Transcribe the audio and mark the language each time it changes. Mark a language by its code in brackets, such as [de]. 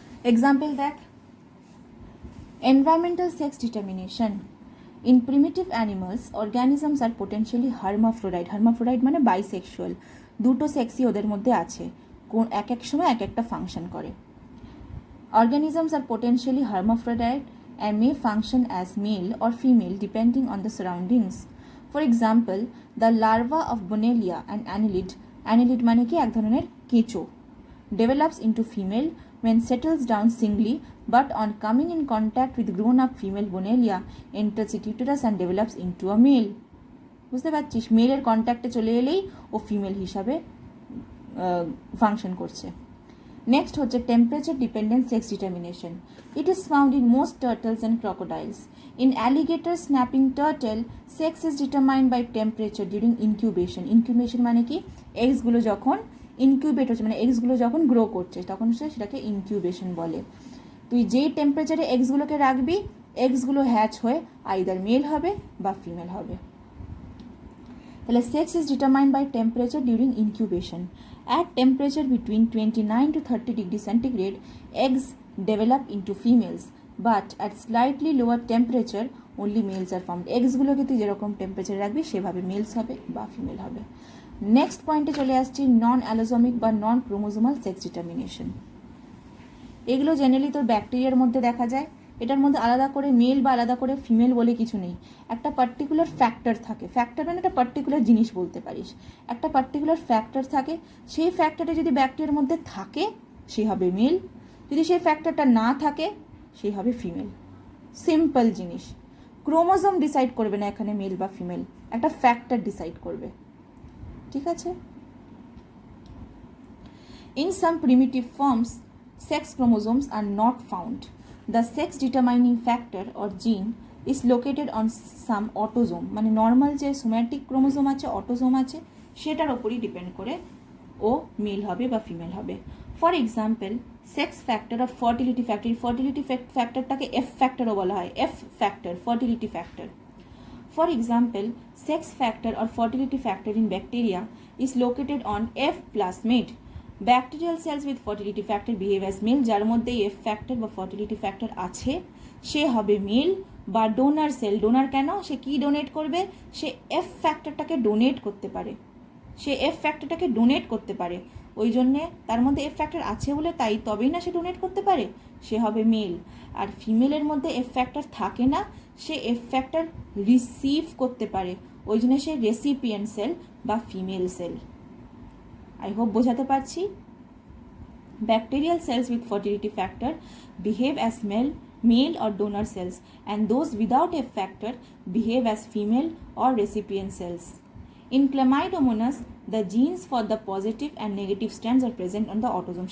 [bn] Example দেখ, environmental sex determination. [en] In primitive animals, organisms are potentially hermaphrodite. [bn] Hermaphrodite মানে bisexual, দুটো সেক্সই ওদের মধ্যে আছে, এক এক সময় এক একটা ফাংশন করে। [en] Organisms are potentially hermaphrodite and may function as male or female depending on the surroundings. For example, the larva of Bonellia, an annelid [bn] মানে কি? এক ধরনের কেঁচো, [en] develops into female when settles down singly, but on coming in contact with grown-up female Bonellia, enters its uterus and develops into a male. [bn] বুঝতে পারছিস? মেলের কন্ট্যাক্টে চলে এলেই ও female হিসাবে ফাংশন করছে। নেক্সট হচ্ছে [en] Temperature dependent sex determination. It is found in most turtles and crocodiles. In alligator snapping turtle, sex is determined by temperature during incubation. [bn] Incubation মানে কি? এগসগুলো যখন ইনকিউবেট হচ্ছে, মানে এগসগুলো যখন গ্রো করছে তখন সেটাকে ইনকিউবেশন বলে। তুই যেই টেম্পারেচারে এগসগুলোকে রাখবি, এগসগুলো হ্যাচ হয়ে আইদার মেল হবে বা ফিমেল হবে। তাহলে sex is determined by temperature during incubation. [en] At temperature between 29 to 30 degrees centigrade, eggs develop into females, but at slightly lower temperature, only males are formed. [bn] এগসগুলোকে তুই যেরকম টেম্পারেচার রাখবি সেভাবে মেলস হবে বা ফিমেল হবে। নেক্সট পয়েন্টে চলে আসছি নন অ্যালোজমিক বা নন ক্রোমোজোমাল সেক্স ডিটারমিনেশন। এগুলো জেনারেলি তোর ব্যাকটেরিয়ার মধ্যে দেখা যায়। এটার মধ্যে আলাদা করে মেল বা আলাদা করে ফিমেল বলে কিছু নেই। একটা পার্টিকুলার ফ্যাক্টর থাকে, ফ্যাক্টর মানে একটা পার্টিকুলার জিনিস বলতে পারিস। একটা পার্টিকুলার ফ্যাক্টর থাকে, সেই ফ্যাক্টরটা যদি ব্যাকটেরিয়ার মধ্যে থাকে সে হবে মেল, যদি সেই ফ্যাক্টরটা না থাকে সে হবে ফিমেল। সিম্পল জিনিস। ক্রোমোজোম ডিসাইড করবে না এখানে মেল বা ফিমেল, একটা ফ্যাক্টর ডিসাইড করবে, ঠিক আছে? [en] In some primitive forms, sex chromosomes are not found. The sex determining factor or gene is located on some autosome, [bn] মানে নর্মাল যে সোম্যাটিক ক্রোমোজোম আছে, অটোজোম আছে, সেটার ওপরই ডিপেন্ড করে ও মেল হবে বা ফিমেল হবে। For example, sex factor of fertility factor, fertility ফ্যাক্টরটাকে F ফ্যাক্টরও বলা হয়, F factor, fertility factor. [en] For example, sex factor or fertility factor in bacteria is located on F plasmid. Bacterial cells with fertility factor behave as male. [bn] যার মধ্যে F factor বা fertility factor আছে সে হবে mail, বা donor sell. Donor কেন? সে কি donate করবে? সে F ফ্যাক্টরটাকে donate করতে পারে, সে এফ ফ্যাক্টরটাকে ডোনেট করতে পারে। ওই জন্যে তার মধ্যে এফ ফ্যাক্টর আছে বলে তাই তবেই না সে ডোনেট করতে পারে, সে হবে মেল। আর ফিমেলের মধ্যে এফ ফ্যাক্টর থাকে না, সে এফ ফ্যাক্টর রিসিভ করতে পারে, ওই জন্য সে রেসিপিয়েন্ট সেল বা ফিমেল সেল। আই হোপ বোঝাতে পারছি। [en] Bacterial cells with fertility factor behave as male or donor cells, and those without F factor behave as female or recipient cells. In Chlamydomonas, the genes for the positive and negative strands are present on the autosome.